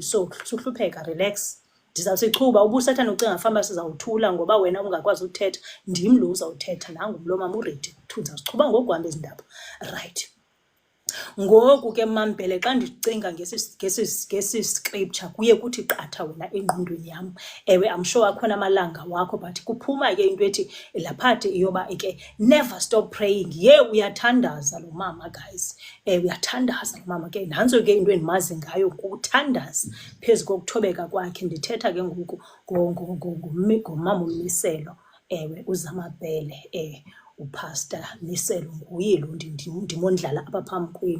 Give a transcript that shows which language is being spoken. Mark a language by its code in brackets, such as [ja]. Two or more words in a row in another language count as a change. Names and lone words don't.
[xh] So suhlupheka, relax, ndizawusichuba. Ubusathana ucinga famba sizawuthula ngoba wena ungakwazi uthetha, ndim lo uzawuthetha nangu lo mama uredi ndizawusichuba ngokuhamba ezi ndaba. Right, ngoku ke MaMbhele xa ndicinga ngesi scripture kuye kuthi qatha wena engqondweni yam. [en] I'm sure [xh] akhona amalanga wakho, but kuphuma ke into ethi laphathi iyoba ke [en] never stop praying. [xh] Uyathandaza lo mama guys. Uyathandaza lo mama ke nantso ke into endimazi ngayo ukuthandaza phezu kokuthobeka kwakhe. Ndithetha ke ngoku ngomama uMiselo, uZamabhele, uPastor Miselo nguye lo ndimondlala apha phambi kwenu.